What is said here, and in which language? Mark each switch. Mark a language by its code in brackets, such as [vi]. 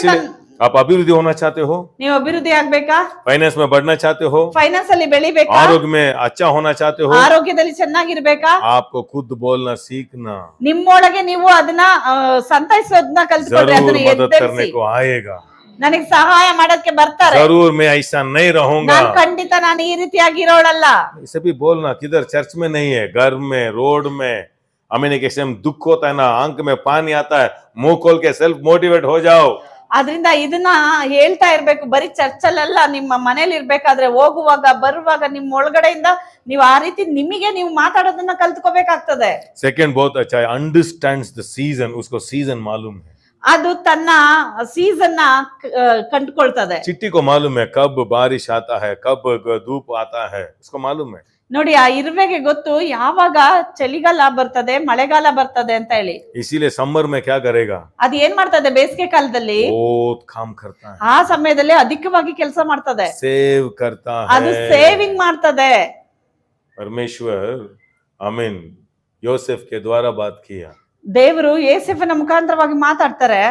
[hi] इसलिए आप अभिवृद्धि होना चाहते हो, [kn] ನೀವು ಅಭಿವೃದ್ಧಿ ಆಗ್ಬೇಕಾ, [hi] फाइनेंस में बढ़ना चाहते हो, [kn] ಫೈನಾನ್ಸ್ ಅಲ್ಲಿ ಬೆಳಿಬೇಕಾ, [hi] आरोग्य में अच्छा होना चाहते हो, [kn] ಆರೋಗ್ಯದಲ್ಲಿ ಚೆನ್ನಾಗಿರ್ಬೇಕಾ, [hi] आपको खुद बोलना सीखना, [kn] ನಿಮ್ಮೊಳಗೆ ನೀವು ಅದನ್ನ ಸಂತೈಸೋದನ್ನ ಕಲ್ತ್ಕೊಳ್ರಿ, [hi] जरूर [kn] ಅದನ್ನ [hi] मदद करने [kn] ಎದ್ದೇಳಿಸಿ. [hi] को आएगा। [kn] ನನಗೆ ಸಹಾಯ ಮಾಡೋದಕ್ಕೆ ಬರ್ತಾರೆ, [hi] जरूर मैं ऐसा नहीं रहूंगा। [kn] ನಾನು ಖಂಡಿತ ನಾನು ಈ ರೀತಿಯಾಗಿ ಇರೋಳಲ್ಲ. [hi] इसे भी बोलना, किधर चर्च में नहीं है, घर में, रोड में, हमें कैसे दुख होता है ना, आंख में पानी आता है, मुंह खोल के सेल्फ मोटिवेट हो जाओ। [kn] ಆದ್ರಿಂದ ಇದನ್ನ ಹೇಳ್ತಾ ಇರ್ಬೇಕು, ಬರೀ ಚರ್ಚಲ್ಲೆಲ್ಲ, ನಿಮ್ಮ ಮನೇಲಿ ಇರ್ಬೇಕಾದ್ರೆ, ಹೋಗುವಾಗ ಬರುವಾಗ ನಿಮ್ಮ ಒಳಗಡೆಯಿಂದ ನೀವು ಆ ರೀತಿ ನಿಮಗೆ ನೀವು ಮಾತಾಡೋದನ್ನ ಕಲ್ತ್ಕೋಬೇಕಾಗ್ತದೆ. [hi] सेकंड बहुत अच्छा है, [en] understands the season, [hi] उसको सीजन मालूम है। [kn] ಅದು ತನ್ನ ಸೀಸನ್ ನ ಕಂಡುಕೊಳ್ತದೆ. [hi] चिट्टी को मालूम है कब बारिश आता है, कब धूप आता है, उसको मालूम है। [kn] ನೋಡಿ, ಆ ಇರುವೆಗೆ ಗೊತ್ತು ಯಾವಾಗ ಚಳಿಗಾಲ ಬರ್ತದೆ, ಮಳೆಗಾಲ ಬರ್ತದೆ ಅಂತ ಹೇಳಿ. [hi] इसीलिए समर में क्या करेगा, [kn] ಅದು ಏನ್ ಮಾಡ್ತದೆ, ಬೇಸಿಗೆ ಕಾಲದಲ್ಲಿ [hi] बहुत काम करता है, [kn] ಆ ಸಮಯದಲ್ಲಿ ಅಧಿಕವಾಗಿ ಕೆಲಸ ಮಾಡ್ತದೆ, [hi] सेव करता [kn] ಅದು [hi] है। [kn] ಸೇವಿಂಗ್ ಮಾಡ್ತದೆ. [hi] परमेश्वर आमीन योसेफ के द्वारा बात किया, [kn] ದೇವರು ಯೋಸೇಫನ ಮುಖಾಂತರವಾಗಿ ಮಾತಾಡ್ತಾರೆ.